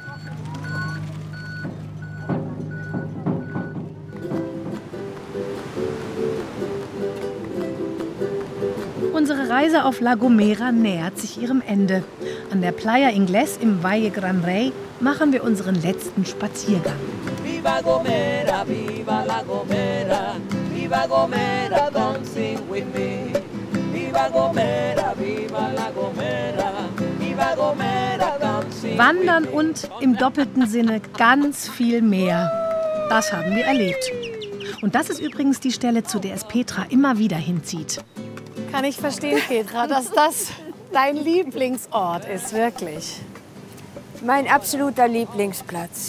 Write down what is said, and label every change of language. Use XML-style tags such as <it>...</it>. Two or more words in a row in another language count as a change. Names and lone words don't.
<de>Unsere Reise auf La Gomera nähert sich ihrem Ende. An der Playa Ingles im Valle Gran Rey machen wir unseren letzten Spaziergang.</de> <es>Viva Gomera, viva la Gomera, viva Gomera,</es> <en>don't sing with me.</en> <es>Viva Gomera, viva la Gomera, viva Gomera,</es> <en>don't sing with me.</en> <de>Wandern und im doppelten Sinne ganz viel mehr. Das haben wir erlebt. Und das ist übrigens die Stelle, zu der es Petra immer wieder hinzieht. Kann ich verstehen, Petra, dass das dein Lieblingsort ist, wirklich. Mein absoluter Lieblingsplatz.</de>